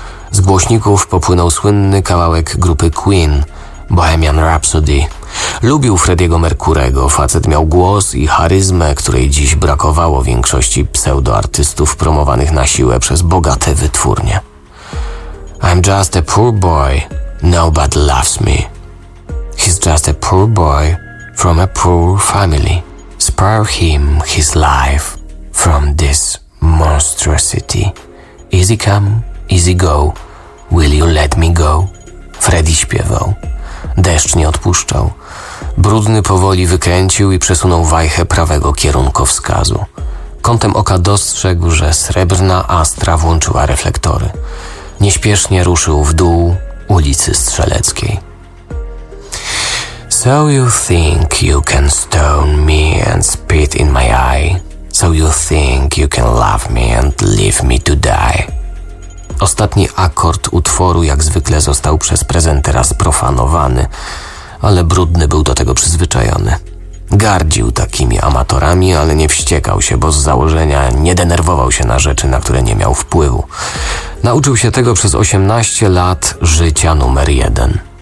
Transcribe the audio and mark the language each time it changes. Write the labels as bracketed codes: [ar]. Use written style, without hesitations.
[pl] Z głośników popłynął słynny kawałek grupy Queen, Bohemian Rhapsody. Lubił Freddiego Mercurego, facet miał głos i charyzmę, której dziś brakowało większości pseudoartystów promowanych na siłę przez bogate wytwórnie. [en] I'm just a poor boy, nobody loves me. He's just a poor boy from a poor family. Spare him his life from this monstrosity. Easy come, easy go, will you let me go? [pl] Freddy śpiewał. Deszcz nie odpuszczał. Brudny powoli wykręcił i przesunął wajchę prawego kierunkowskazu. Kątem oka dostrzegł, że srebrna Astra włączyła reflektory. Nieśpiesznie ruszył w dół ulicy Strzeleckiej. [en] So you think you can stone me and spit in my eye? So you think you can love me and leave me to die? [pl] Ostatni akord utworu jak zwykle został przez prezentera sprofanowany, ale Brudny był do tego przyzwyczajony. Gardził takimi amatorami, ale nie wściekał się, bo z założenia nie denerwował się na rzeczy, na które nie miał wpływu. Nauczył się tego przez 18 lat życia numer jeden.